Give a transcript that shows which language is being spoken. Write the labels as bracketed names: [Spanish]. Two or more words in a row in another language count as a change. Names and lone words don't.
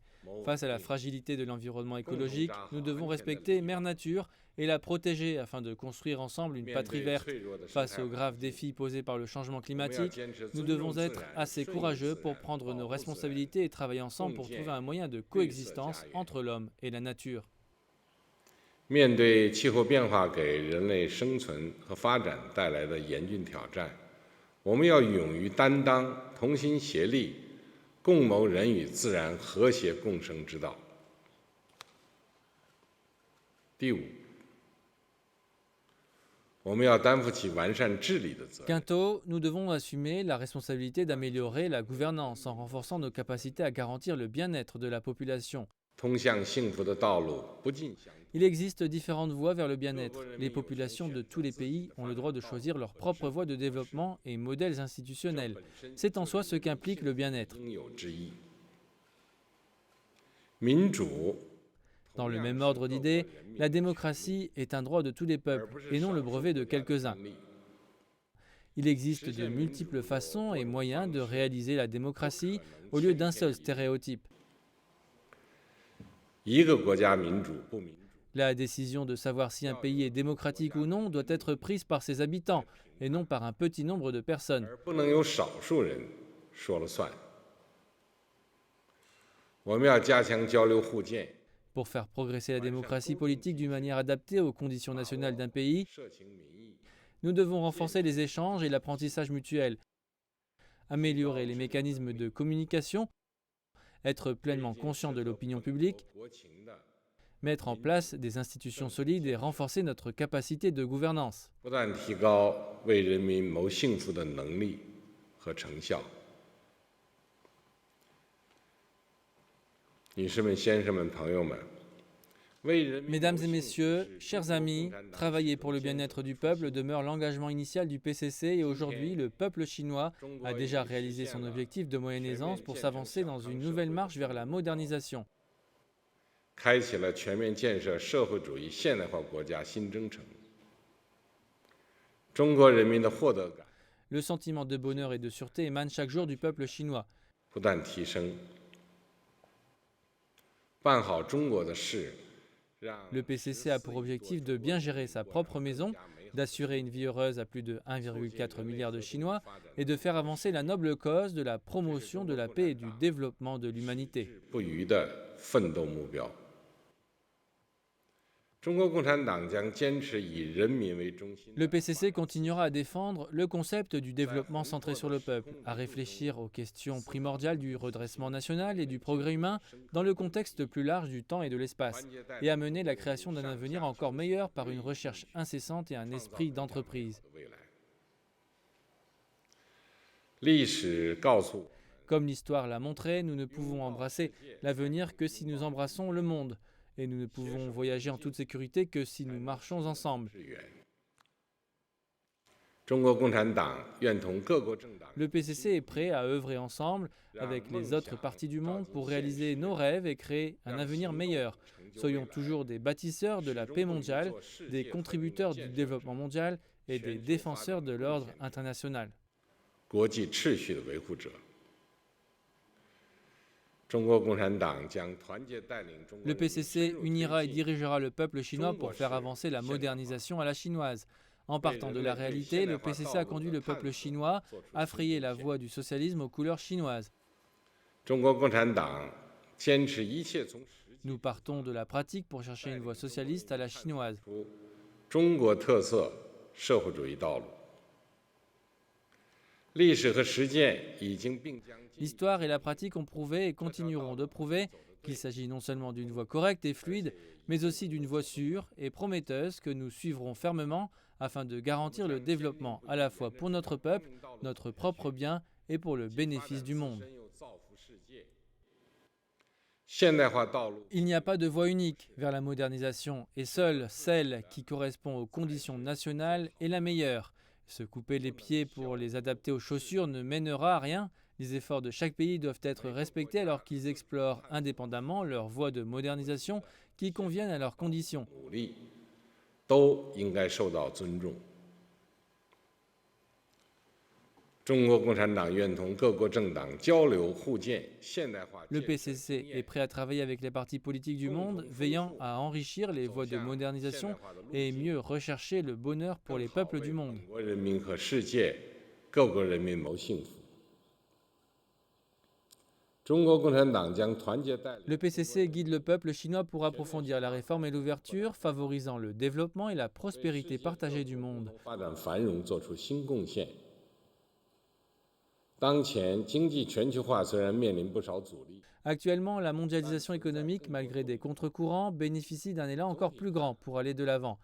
[French] Face à la fragilité de l'environnement écologique, nous devons respecter Mère Nature et la protéger afin de construire ensemble une patrie verte. Face aux graves défis posés par le changement climatique, nous devons être assez courageux pour prendre nos responsabilités et travailler ensemble pour trouver un moyen de coexistence entre l'homme et la nature. [Chinese] 面对气候变化给人类生存和发展带来的严峻挑战，我们要勇于担当，同心协力，共谋人与自然和谐共生之道。第五，我们要担负起完善治理的责任。 [French] Quinto, nous devons assumer la responsabilité d'améliorer la gouvernance en renforçant nos capacités à garantir le bien-être de la population. [Chinese] 通向幸福的道路不尽相同。 [French] Il existe différentes voies vers le bien-être. Les populations de tous les pays ont le droit de choisir leur propre voie de développement et modèles institutionnels. C'est en soi ce qu'implique le bien-être. [Chinese] 应有之义。民主 [French] Dans le même ordre d'idées, la démocratie est un droit de tous les peuples et non le brevet de quelques-uns. Il existe de multiples façons et moyens de réaliser la démocratie au lieu d'un seul stéréotype. [Chinese] 一个国家民主不民主， [French] La décision de savoir si un pays est démocratique ou non doit être prise par ses habitants et non par un petit nombre de personnes. [Chinese] 而不能由少数人说了算。我们要加强交流互鉴， [French] Pour faire progresser la démocratie politique d'une manière adaptée aux conditions nationales d'un pays, [Chinese] 社情民意， [French] nous devons renforcer les échanges et l'apprentissage mutuel, améliorer les mécanismes de communication, être pleinement conscient de l'opinion publique, [Chinese] 国情的 [French] mettre en place des institutions solides et renforcer notre capacité de gouvernance. [Chinese] 不断提高为人民谋幸福的能力和成效。女士们、先生们、朋友们，为人民 [French] Mesdames et messieurs, chers amis, travailler pour le bien-être du peuple demeure l'engagement initial du PCC et aujourd'hui, le peuple chinois a déjà réalisé son objectif de moyenne aisance pour s'avancer dans une nouvelle marche vers la modernisation. [Chinese] 开启了全面建设社会主义现代化国家新征程。中国人民的获得感 [French] Le sentiment de bonheur et de sûreté émane chaque jour du peuple chinois. [Chinese] 不断提升，办好中国的事，让 [French] Le PCC a pour objectif de bien gérer sa propre maison, d'assurer une vie heureuse à plus de 1,4 milliard de Chinois et de faire avancer la noble cause de la promotion de la paix et du développement de l'humanité. [Chinese] 不渝的奋斗目标。中国共产党将坚持以人民为中心， [French] Le PCC continuera à défendre le concept du développement centré sur le peuple, à réfléchir aux questions primordiales du redressement national et du progrès humain dans le contexte plus large du temps et de l'espace, et à mener la création d'un avenir encore meilleur par une recherche incessante et un esprit d'entreprise. [Chinese] 未来。历史告诉我， [French] Comme l'histoire l'a montré, nous ne pouvons embrasser l'avenir que si nous embrassons le monde, et nous ne pouvons voyager en toute sécurité que si nous marchons ensemble. [Chinese] 致远。中国共产党愿同各国政党 [French] Le PCC est prêt à œuvrer ensemble avec les autres parties du monde pour réaliser nos rêves et créer un avenir meilleur. Soyons toujours des bâtisseurs de la paix mondiale, des contributeurs du développement mondial et des défenseurs de l'ordre international. [Chinese] 国际秩序的维护者。中国共产党将团结带领中国 [French] Le [Chinese] 人民 [French] PCC unira et dirigera le peuple chinois pour faire avancer la modernisation à la chinoise. En partant de la réalité, le PCC a conduit le peuple chinois à frayer la voie du socialisme aux couleurs chinoises. [Chinese] 中国共产党坚持一切从实际 [French] Nous partons de la pratique pour chercher une voie socialiste à la chinoise. [Chinese] 出中国特色社会主义道路。历史和实践已经并将进， [French] L'histoire et la pratique ont prouvé et continueront de prouver qu'il s'agit non seulement d'une voie correcte et fluide, mais aussi d'une voie sûre et prometteuse que nous suivrons fermement afin de garantir le développement à la fois pour notre peuple, notre propre bien et pour le bénéfice du monde. [Chinese] 深又造福世界。现代化道路 [French] Il n'y a pas de voie unique vers la modernisation et seule celle qui correspond aux conditions nationales est la meilleure. Se couper les pieds pour les adapter aux chaussures ne mènera à rien. Les efforts de chaque pays doivent être respectés alors qu'ils explorent indépendamment leurs voies de modernisation qui conviennent à leurs conditions. [Chinese] 努力都应该受到尊重。中国共产党愿同各国政党交流互鉴，现代化 [French] Le [Chinese] 建设 [French] PCC est prêt à travailler avec les partis politiques du monde, veillant à enrichir les voies de modernisation et mieux rechercher le bonheur pour les peuples du monde. [Chinese] 国人民和世界各国人民谋幸福。 [French] Le PCC guide le peuple chinois pour approfondir la réforme et l'ouverture, favorisant le développement et la prospérité partagée du monde. Actuellement, la mondialisation économique, malgré des contre-courants, bénéficie d'un élan encore plus grand pour aller de l'avant.